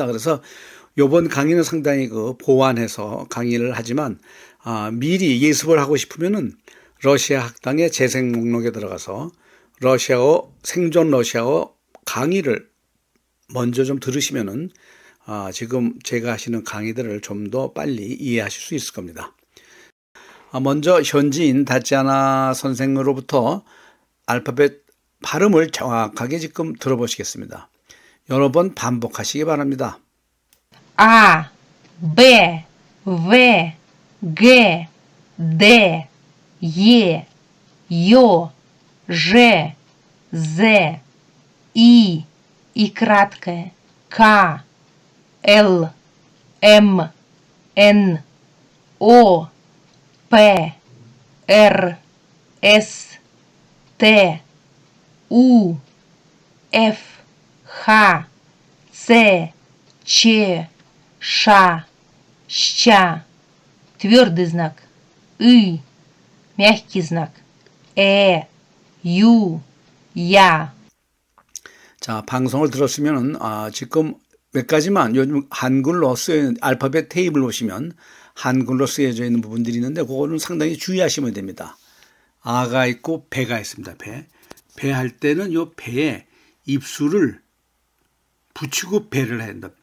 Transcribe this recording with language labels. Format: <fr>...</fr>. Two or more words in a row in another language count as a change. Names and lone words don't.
<ko>그래서 이번 강의는 상당히 보완해서 강의를 하지만 미리 예습을 하고 싶으면은 러시아 학당의 재생 목록에 들어가서 러시아어 생존 러시아어 강의를 먼저 좀 들으시면은 지금 제가 하시는 강의들을 좀 더 빨리 이해하실 수 있을 겁니다. 먼저 현지인 다찌아나 선생으로부터 알파벳 발음을 정확하게 지금 들어보시겠습니다. 여러 번 반복하시기 바랍니다.</ko> <ru>А, Б, В, Г, Д, Е, Ё, Ж, З, И краткое, К, Л, М, Н, О, П, Р, С, Т, У, Ф, Х, Ц, Ч, Ша, Ща, твердый знак, И, мягкий знак, Ю, Я.</ru> <ko>자, 방송을 들었으면은 지금 몇 가지만 요즘 한글로 쓰여 알파벳 테이블 보시면 한글로 쓰여져 있는 부분들이 있는데 그거는 상당히 주의하시면 됩니다. 아가 있고 배가 있습니다. 배 할 때는 요 배에 입술을 붙이고 배를 해야 된다.</ko>